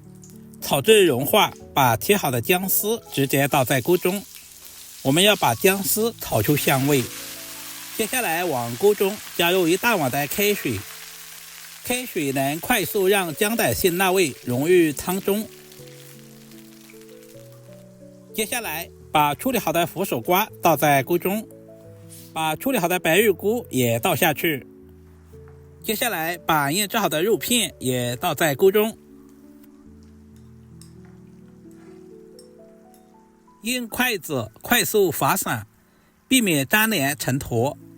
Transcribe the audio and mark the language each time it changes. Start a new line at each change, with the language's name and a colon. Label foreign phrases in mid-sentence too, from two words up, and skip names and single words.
Chinese: 炒至融化，把切好的薑絲直接倒在鍋中，我們要把薑絲炒出香味。接下來往鍋中加入1大碗的開水，開水能快速讓薑的辛辣味融入湯中。接下來把處理好的佛手瓜倒在鍋中，把處理好的白玉菇也倒下去。接下来把醃制好的肉片也倒在鍋中，用筷子快速划散，避免粘连成坨。